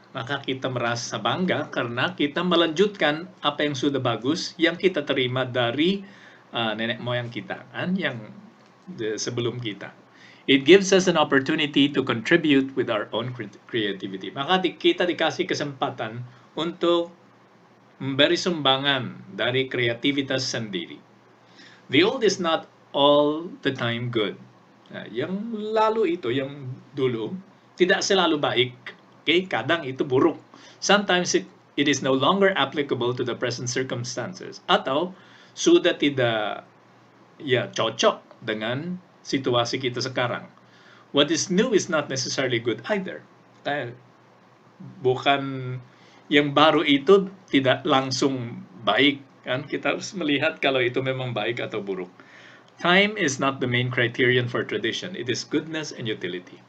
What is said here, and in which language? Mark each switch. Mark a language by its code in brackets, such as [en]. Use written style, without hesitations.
[id] Maka kita merasa bangga karena kita melanjutkan apa yang sudah bagus yang kita terima dari nenek moyang kita, kan? Yang sebelum kita. [en] It gives us an opportunity to contribute with our own creativity. [id] Maka kita dikasih kesempatan untuk memberi sumbangan dari kreativitas sendiri. [en] The old is not all the time good. [id] Nah, yang lalu itu, yang dulu, tidak selalu baik. Okay? Kadang itu buruk. [en] Sometimes it is no longer applicable to the present circumstances. [id] Atau sudah tidak cocok dengan situasi kita sekarang. [en] What is new is not necessarily good either. [id] Bukan yang baru itu tidak langsung baik, kan? Kita harus melihat kalau itu memang baik atau buruk. [en] Time is not the main criterion for tradition. It is goodness and utility.